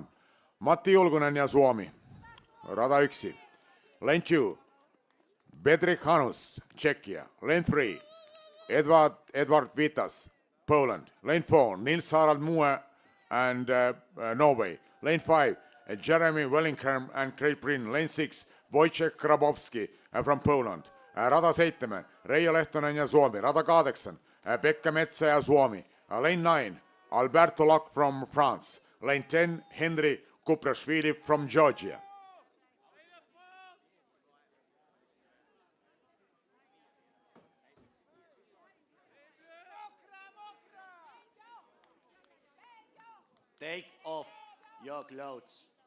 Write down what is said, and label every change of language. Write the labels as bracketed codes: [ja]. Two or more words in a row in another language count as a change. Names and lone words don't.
[fi] Matti Julkunen ja Suomi. Rada 1. [en] Lane 2. Bedřich Hanus, Czechia. Lane 3. Edward Vitas, Poland. Lane 4. Nils Harald Moe and Norway. Lane 5. Jeremy Wellingham and Great Britain. Lane 6. Wojciech Grabowski from Poland. [fi] Rada 7. Reijo Lehtonen ja Suomi. Rada 8. Pekka Metsä ja Suomi. [en] Lane 9. Alberto Locke from France. Lane 10. Henry Kuprashvili from Georgia. Take off your clothes.